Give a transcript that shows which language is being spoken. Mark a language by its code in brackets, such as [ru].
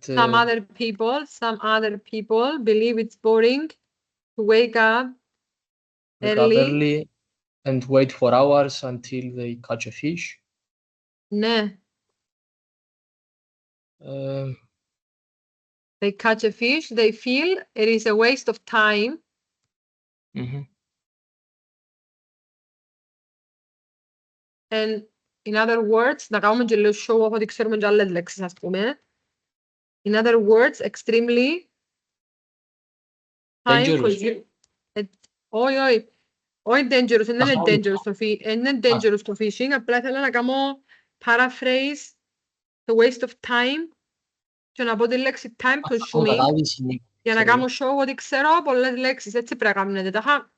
[en] some other people believe it's boring to wake up early and wait for hours until they catch a fish. [el] Ναι. [en] They catch a fish, they feel it is a waste of time. And in other words, [el] να κάνουμε και λίγο [en] show off [el] ότι ξέρουμε και άλλες λέξεις, ας πούμε. [en] In other words, extremely time. [el] Όχι, όχι dangerous, δεν είναι dangerous το fishing, απλά ήθελα να κάνω [en] paraphrase the waste of time [el] και να πω τη λέξη [en] time consuming [el] για να κάνω show ότι ξέρω πολλές λέξεις, έτσι πρέπει να κάνετε.